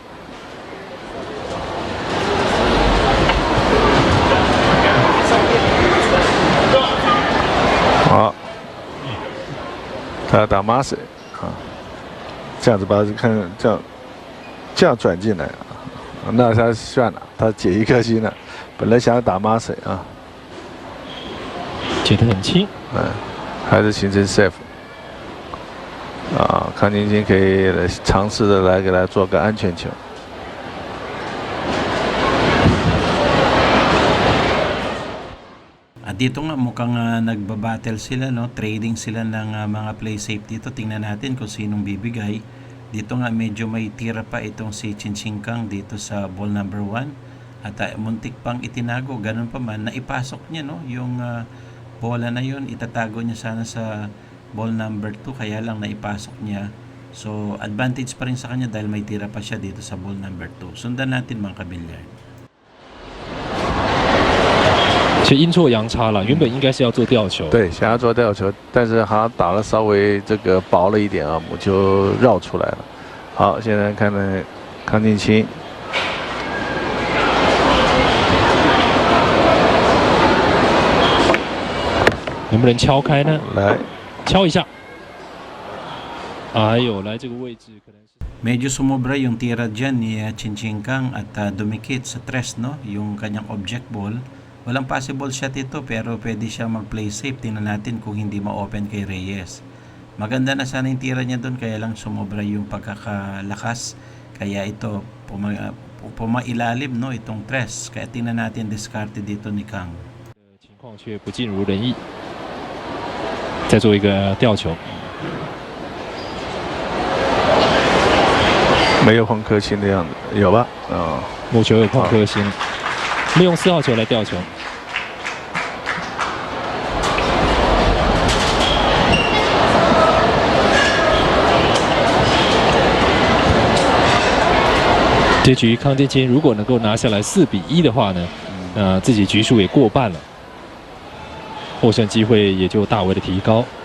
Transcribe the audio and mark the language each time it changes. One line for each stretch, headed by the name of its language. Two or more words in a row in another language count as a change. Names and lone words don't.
Chinese: 好，他要打 Master 啊，这样子把看这样转进来，那他算了，他解1颗星了。本来想要打 Master 啊，解得很轻，还是形成 safe 啊。康健新可以来尝试的来给他做个安全球。
Filipino: At dito nga mukhang nagbabattle sila, no? Trading sila ng mga
English: play safe
Filipino: dito. Tingnan natin kung sinong bibigay. Dito nga medyo may tira pa itong si Chin Kang dito sa
English: ball number 1
Filipino: at muntik pang itinago, ganun pa man naipasok niya no yung bola na yun, itatago niya sana sa
English: ball number 2
Filipino: kaya lang naipasok niya, so advantage pa rin sa kanya dahil may tira pa siya dito sa
English: ball number 2.
Filipino: Sundan natin mga kabilyard.
Chinese: 其实阴错阳差了，原本应该是要做吊球，对，想要做吊球，但是好像打了稍微这个薄了一点啊，母球绕出来了。好，现在看呢，康健新，能不能敲开呢？来，敲一下。哎呦，来这个位置可能是。
Filipino: Medyo sumobra yung tira dyan ni Chin Kang at dumikit sa tres no, yung kanyang
English: object ball.
Filipino: Walang
English: possible shot
Filipino: ito pero pwede siya mag-
English: play safe.
Filipino: Tingnan natin kung hindi ma-open kay Reyes. Maganda na sana yung tira niya doon kaya lang sumobra yung pagkakalakas. Kaya ito pumailalim no itong tres. Kaya tingnan natin discarte dito ni Kang.
Chinese: 情况却不尽如人意，再做一个吊球。没有碰颗星的样子，有吧？母球有碰颗星，利用4号球来吊球。这局康健新如果能够拿下来4比1的话呢，自己局数也过半了，获胜机会也就大为的提高。